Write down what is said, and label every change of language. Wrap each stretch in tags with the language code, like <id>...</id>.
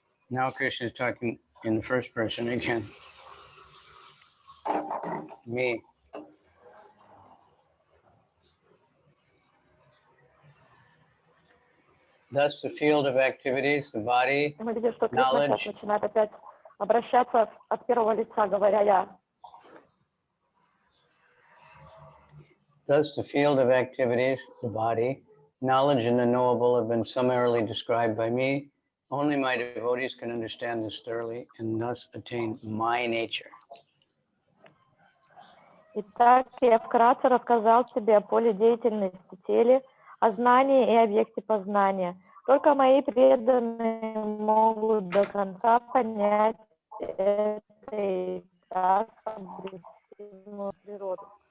<en>Now Krishna is talking in the first person again. Me. Thus the field of activities, the body,</en> <ru>Мы видим, что Кришна</ru> <en>knowledge,</en> <ru>сейчас начинает опять обращаться от первого лица, говоря «я».</ru> <en>thus the field of activities, the body, knowledge and the knowable have been summarily described by me. Only my devotees can understand this thoroughly and thus attain my nature.</en> <ru>Итак, я вкратце рассказал тебе о поле деятельности теле, о знании и объекте познания. Только мои преданные могут до конца понять это и так объективную природу.</ru>